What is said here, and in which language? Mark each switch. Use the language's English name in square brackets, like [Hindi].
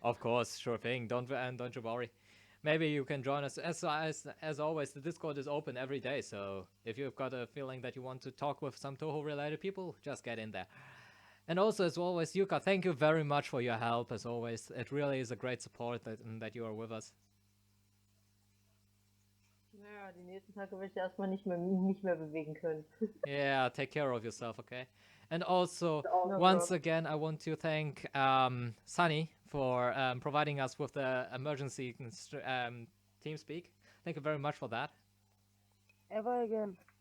[English] Of course, sure thing. Don't you worry. Maybe you can join us. As always, the Discord is open every day, so if you've got a feeling that you want to talk with some Touhou-related people, just get in there. And also, as always, Yuka, thank you very much for your help, as always. It really is a great support that you are with us. [German] Ja, die nächsten Tage werde ich erstmal nicht mehr bewegen können. [English] Yeah, take care of yourself, okay? And also, No once problem. again, I want to thank Sunny for providing us with the emergency TeamSpeak. Thank you very much for that. Ever again.